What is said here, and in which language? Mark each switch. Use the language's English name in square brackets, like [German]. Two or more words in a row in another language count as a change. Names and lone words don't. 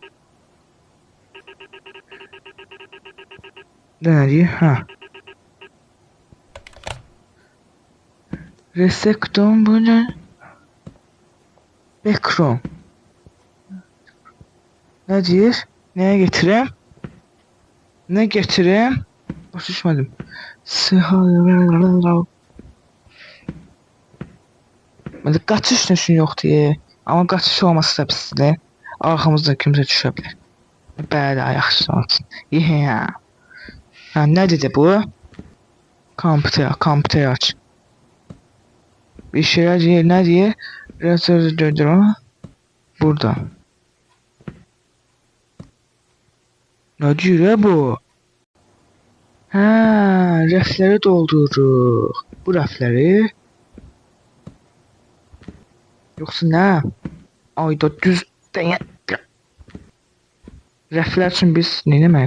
[Turkish] Ne diyor? Ha. Resekton bu ne? Backroom. Ne diyor? Neye getireyim? Ne getireyim? [Azerbaijani] Başa düşmədim. Məndə qaçış üçün yoxdur. Amma qaçış olması da pisdir. Arxamızda kimsə düşə bilər. Bəli, yaxşı olsun. Yeah. Ha, nə dedi bu? Kompüter aç. [Turkish] Bir şeyler diyor, ne diye? Biraz özür dilerim. [Azerbaijani] Burada. Nə deyir bu? Hə, rəfləri doldururuq. Bu rəfləri yoxsa nə? Ayda düz deyən. Rəflər üçün biz nə demək?